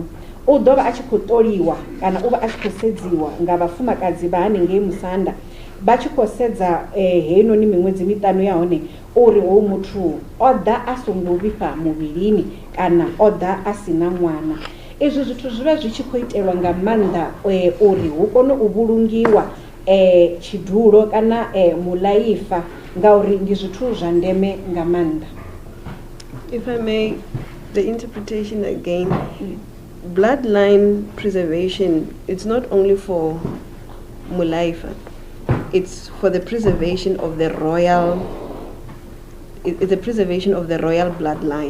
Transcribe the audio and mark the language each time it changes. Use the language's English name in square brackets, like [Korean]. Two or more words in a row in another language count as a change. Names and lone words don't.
[Venda] U ḓo vha a tshi khou ṱoliwa kana u vha a tshi khou sedziwa nga vhafumakadzi vha hanengei musanda, vha tshi khou sedza heinoni miṅwedzi 5 ya hone uri hoyu muthu o ḓa a songo vhifha muvhilini kana o ḓa a sina ṅwana. Izwi zwithu zwi vha zwi tshi khou itelwa nga maanḓa uri hu kone u vhulungiwa tshidulo kana mulaifa, ngauri ndi zwithu zwa ndeme nga maanḓa. [English] If I may, the interpretation again, bloodline preservation, it's not only for mulaifa, it's for the preservation of the royal it's a preservation of the royal bloodline.